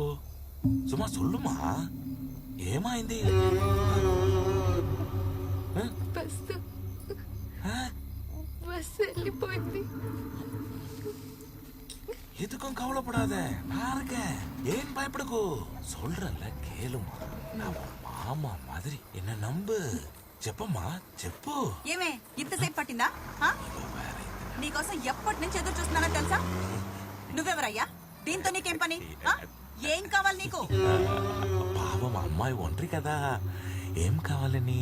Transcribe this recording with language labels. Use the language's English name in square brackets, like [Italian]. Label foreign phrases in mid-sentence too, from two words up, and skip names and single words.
[Telugu] సుమా సొల్లుమా, ఏమైంది? బస్సు వెళ్ళిపోయింది. [Tamil] எதுக்கும் கவலைப்படாத, நான் இருக்கேன். ஏன் பயப்படக்கூ? சொல்றல கேளுமா, நான் மாமா மாதிரி என்ன நம்பு. [Telugu] చెప్పమ్మా, చెప్పు. ఏమే ఇంతసేపు పట్టిందా? ఆ? నీకోసం ఎప్పటి నుంచి ఎదురు చూస్తున్నానో తెలుసా? నువ్వెవరయ్యా? దీంతో నీకేం పని? ఆ? ఏం కావాలి నీకు? పాపం అమ్మాయి ఒంటరి కదా, ఏం కావాలని?